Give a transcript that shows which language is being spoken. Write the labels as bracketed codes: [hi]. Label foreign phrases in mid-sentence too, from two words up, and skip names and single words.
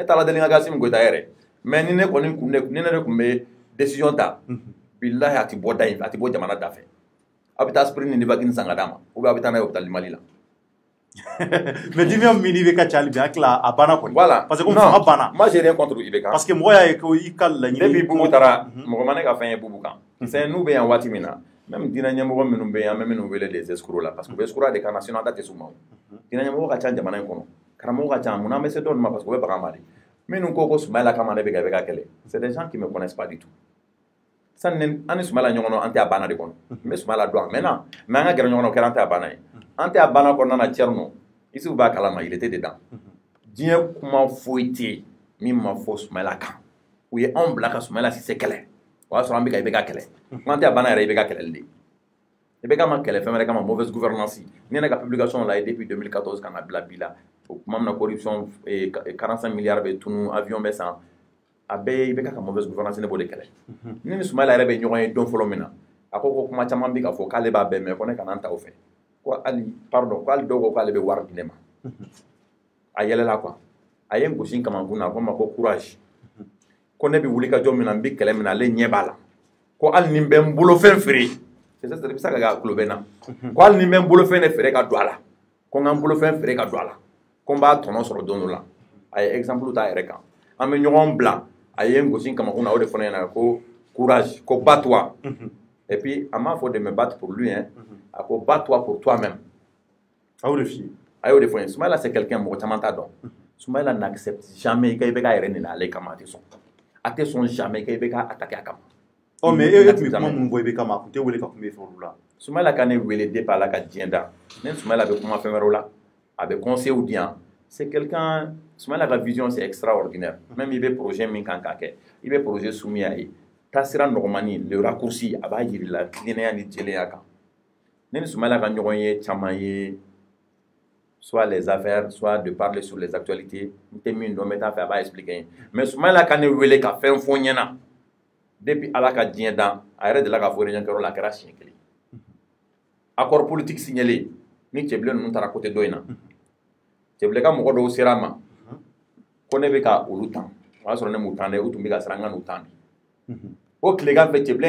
[bm] ne taara deli ka Assimi Goïta yɛrɛ mais ni ne kɔni ni ne yɛrɛ tun bɛ décision ta billahi a tɛ bɔ da in a tɛ bɔ jamana da fɛ a bɛ taa aspirine ni Nivaquine san ka d'a ma [fr] ou bien [bm] a bɛ taa n'a ye hôpital du Mali la [fr] mais diminution [bm] min IBK cali bi hakila a banna kɔni voilà [fr] parce que [bm] ko fanga banna [fr] moi j'ai rien contre IBK [bm] parce que mɔgɔ y'a ye ko i ka laɲini depuis Boubou taara mɔgɔ ma ne ka fɛn ye Boubou kan c'est n'u bɛ yan waati min na même diinɛ ɲɛmɔgɔ minnu bɛ yan an bɛ minnu wele [fr] des escrocs [bm] la [fr] parce que [bm] u bɛ escroc de ka national da tɛ s'u ma o diinɛ ɲɛmɔgɔ ka ca jamana in kɔnɔ karamɔgɔ ka ca mun na an bɛ se dɔw ma parce que u bɛ baga an ma de minnu ko Soumaïla kama ne bɛ ka kɛlɛ [fr] c'est des gens qui me connaissent pas du tout [bm] sani an ni Soumaïla ɲɔgɔn na an tɛ a banna de kɔnɔ n bɛ Soumaïla dɔn a mɛnna mais an ka gɛrɛ ɲɔgɔn na o kɛra an tɛ a banna ye an tɛ a banna kɔnɔna na Thierno ici b'a kalama [fr] il était dedans [bm] diɲɛ kuma foyi tɛ yen min ma fɔ Soumaïla kan u ye anw bila ka Soumaïla Cissé kɛlɛ o y'a sɔrɔ an bɛ ka IBK kɛlɛ an tɛ a banna yɛrɛ IBK kɛlɛli de IBK ma kɛlɛ fɛn wɛrɛ kama [fr] mauvaise gouvernance [bm] ni ne ka publication la ye depuis 2014 ka na bila bi la o tuma min na corruption 45 milliards bɛ tunu avion bɛ san a bɛɛ ye IBK ka [fr] mauvaise gouvernance [bm] ne b'o de kɛlɛ ni ni Soumaïla yɛrɛ bɛ ɲɔgɔn ye don fɔlɔ min na a ko kuma caman bɛ ka fɔ k'ale b'a bɛɛ mɛn ko ne kana n ta o fɛ ko hali pardon ko hali dɔw ko k'ale bɛ wari di ne ma a yɛlɛla quoi a ye n gosi kamankun na a ko n ma ko courage ko ne bɛ wuli ka jɔ min na n bɛ kɛlɛ min na ale ɲɛ b'a la ko hali ni n bɛ n bolofɛn feere [fr] c'est ça [bm] i bɛ se ka kɛ a tulo bɛ n na ko hali ni n bɛ n bolofɛn de feere ka don a la ko n ka n bolofɛn feere ka don a la ko n b'a tɔnɔ sɔrɔ don dɔ la a ye exemple ta a yɛrɛ kan an bɛ ɲɔgɔn bila a ye n gosi kamankun na o de fɔ ne ɲɛna ko courage ko [fr] bat-toi et puis [bm] a m'a fɔ [fr] de me battre pour lui hein [bm] a ko [fr] bat-toi pour toi-même [bm] a y'o de f'i ye a y'o de fɔ n ye Soumaïla [fr] c'est quelqu'un [bm] mɔgɔ caman t'a dɔn Soumaïla [fr] n'accepte jamais [bm] i ka IBK yɛrɛ nina ale kama a tɛ sɔn jamais i ka IBK attaquer a kama oh mais e tun bɛ kuma minnu fɔ IBK ma a tun tɛ wele ka kuma e fɛ olu la Soumaïla ka ne wele depuis ala ka diɲɛ da ne Soumaïla bɛ kuma fɛn wɛrɛw la a bɛ conseils di yan [fr] c'est quelqu'un [bm] Soumaïla ka vision [fr] c'est extraordinaire même [bm] i bɛ projet min kan k'a kɛ i bɛ [fr] projet soumis [bm] a ye taasira nɔgɔmani [fr] le raccourci [bm] a b'a jira i la tilennenya ni jɛlenya kan ne ni Soumaïla ka ɲɔgɔn ye caman ye [fr] soit les affaires, soit de parler sur les actualités. [bm] N min dɔn n bɛ taa fɛ a b'a expliquer mais Soumaïla ka ne wele ka fɛn fɔ n ɲɛna depuis ala ka diɲɛ dan a yɛrɛ delila ka fɔ réunion kɛyɔrɔ la a kɛra siɲɛ kelen [fr] accord politique signalé [bm] ni cɛbilen ninnu taara côté dɔ in na cɛbilen ka mɔgɔ dɔw sera a ma ko ne bɛ ka olu tan o y'a sɔrɔ ne m'u tan dɛ u tun bɛ ka siran n ka n'u tan bi o tilegan fɛ cɛbilen